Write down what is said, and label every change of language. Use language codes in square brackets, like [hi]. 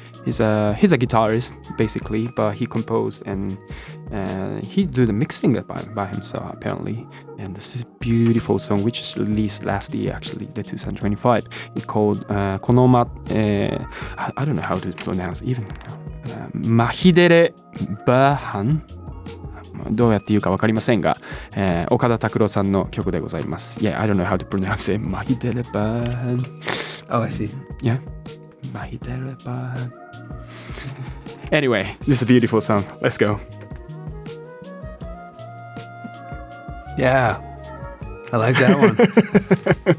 [en] He's a guitarist basically, but he composed and he did the mixing by himself apparently. And this is a beautiful song which is released last year actually, the 2025. It's called Konoma. I don't know how to pronounce even. Mahidere Birhan. [ja] どうやって言うか分かりませんが、岡田拓郎さんの曲でございます。 [en] Yeah, I don't know how to pronounce it. Mahidere Birhan. Oh, I see. Yeah. Mahidere Birhan. Anyway, this is a beautiful song. Let's go. Yeah. I like that one.